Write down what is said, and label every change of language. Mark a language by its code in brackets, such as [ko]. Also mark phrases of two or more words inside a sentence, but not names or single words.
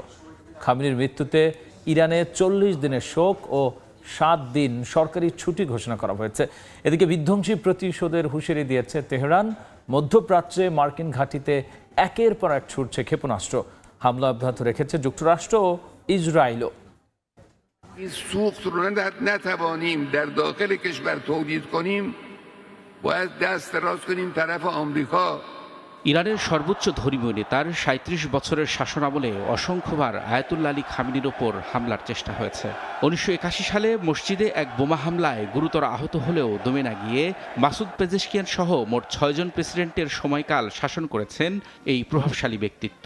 [bn] খামেনির মৃত্যুতে ইরানে 40 দিনের শোক ও 7 দিন সরকারি ছুটি ঘোষণা করা হয়েছে। এদিকে বিধ্বংসী প্রতিশোধের হুঁশিয়ারি দিয়েছে তেহরান। মধ্যপ্রাচ্যে মার্কিন ঘাঁটিতে একের পর এক ছুটছে ক্ষেপণাস্ত্র। হামলা অব্যাহত রেখেছে যুক্তরাষ্ট্র ও ইসরায়েলও। [fa] این سوخت رو نتوانیم در داخل کشور تولید کنیم، باید دست دراز کنیم طرف آمریکا। [bn] ইরানের সর্বোচ্চ ধর্মীয় নেতার 37 বছরের শাসনামলে অসংখ্যবার আয়াতুল্লাহ আলী খামেনির ওপর হামলার চেষ্টা হয়েছে। 1981 সালে মসজিদে এক বোমা হামলায় গুরুতর আহত হলেও দমে না গিয়ে মাসুদ পেজেশকিয়ান সহ মোট 6 জন প্রেসিডেন্টের সময়কাল শাসন করেছেন এই প্রভাবশালী ব্যক্তিত্ব।